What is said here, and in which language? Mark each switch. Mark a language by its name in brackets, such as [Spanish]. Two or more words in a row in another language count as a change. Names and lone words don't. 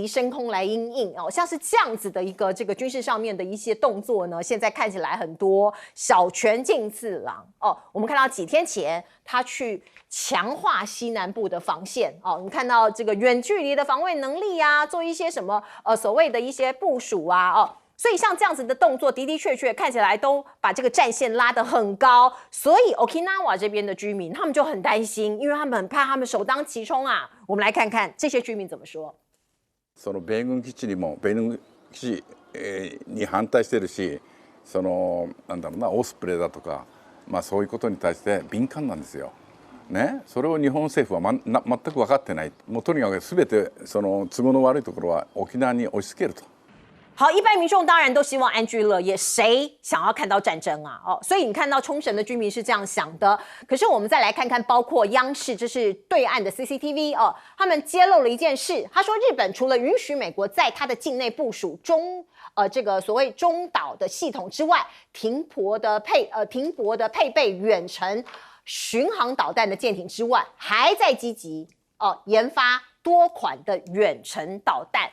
[Chinese] 升空来因应像是这样子的一个这个军事上面的一些动作呢，现在看起来很多小泉进次郎我们看到几天前他去强化西南部的防线你看到这个远距离的防卫能力做一些什么所谓的一些部署所以像这样子的动作的确看起来都把这个战线拉得很高，所以 Okinawa 这边的居民他们就很担心，因为他们很怕他们首当其冲我们来看看这些居民怎么说。 [Japanese] その米軍基地にも米軍基地に反対してるし、そのなんだろうなオスプレイだとか、そういうことに対して敏感なんですよ。ね、それを日本政府は全く分かってない。もうとにかく全てその都合の悪いところは沖縄に押し付けると。 [Chinese] 好，一般民众当然都希望安居乐业，谁想要看到战争所以你看到冲绳的居民是这样想的。可是我们再来看看，包括央视，这是对岸的 CCTV 他们揭露了一件事，他说日本除了允许美国在他的境内部署这个所谓中岛的系统之外，停泊的配备远程巡航导弹的舰艇之外，还在积极研发多款的远程导弹。